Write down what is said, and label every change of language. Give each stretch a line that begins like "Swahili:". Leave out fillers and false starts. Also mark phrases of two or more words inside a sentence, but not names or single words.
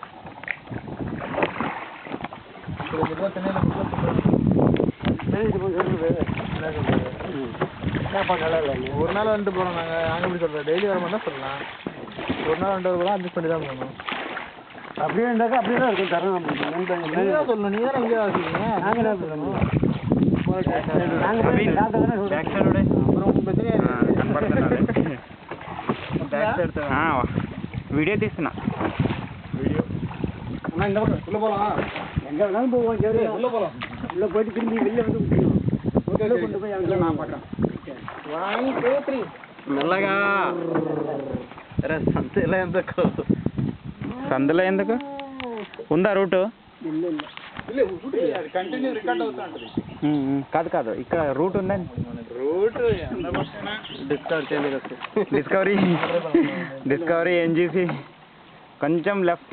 Tamil: 35 ரூபா சென்னையில் ஒரு நாள் வந்துட்டு போகிறோம். நாங்கள் எப்படி சொல்கிறோம், டெய்லி வர மாதிரி தான் சொல்லலாம். ஒரு நாள் வந்துட்டு கூட அட்ஜஸ்ட் பண்ணி தான் போகணும். அப்படியே இருந்தாக்கா அப்படியே தான் இருக்கும் தரணும். நீ தான் சொல்லணும், நீ தான் எங்கேயா வச்சுக்கீங்க. நாங்கள் என்ன சொல்லணும்,
Telugu: వీడియో తీస్తున్నా.
Tamil: వీడియో இந்த பக்கம் உள்ள போகலாம். எங்கே வேணாலும் போவோம். சரி உள்ள போகலாம். உள்ளே போயிட்டு திரும்பி வெளில வந்து ஓகே கொண்டு போய் அங்கே நான் பார்க்குறேன். 1 2 3
Telugu: మెల్లగా. సందులో ఎందుకు ఉందా రూటు? కంటిన్యూ రికార్డ్ అవుతా ఉంటుంది. కాదు కాదు, ఇక్కడ రూట్ ఉందండి. రూట్ డిస్కవరీ ఎన్జీసీ కొంచెం లెఫ్ట్.